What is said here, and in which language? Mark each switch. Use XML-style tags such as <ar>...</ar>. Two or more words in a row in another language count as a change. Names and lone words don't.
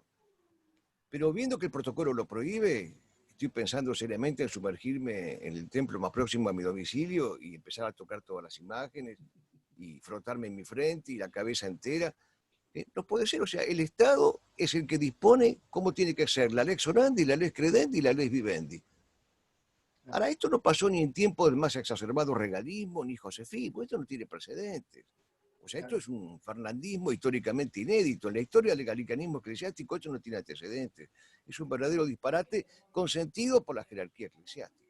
<es>Pero viendo que el protocolo lo prohíbe, estoy pensando seriamente en sumergirme en el templo más próximo a mi domicilio y empezar a tocar todas las imágenes y frotarme en mi frente y la cabeza entera. No puede ser, o sea, el Estado es el que dispone cómo tiene que ser la</es> <la>lex orandi,</la> <es>la</es> <la>lex credendi</la> <es>y la</es> <la>lex vivendi.</la> <es>Ahora, esto no pasó ni en tiempo del más exacerbado regalismo ni josefismo, esto no tiene precedentes. O sea, esto es un fernandismo históricamente inédito. En la historia del gallicanismo eclesiástico esto no tiene antecedentes. Es un verdadero disparate consentido por la jerarquía eclesiástica.</es>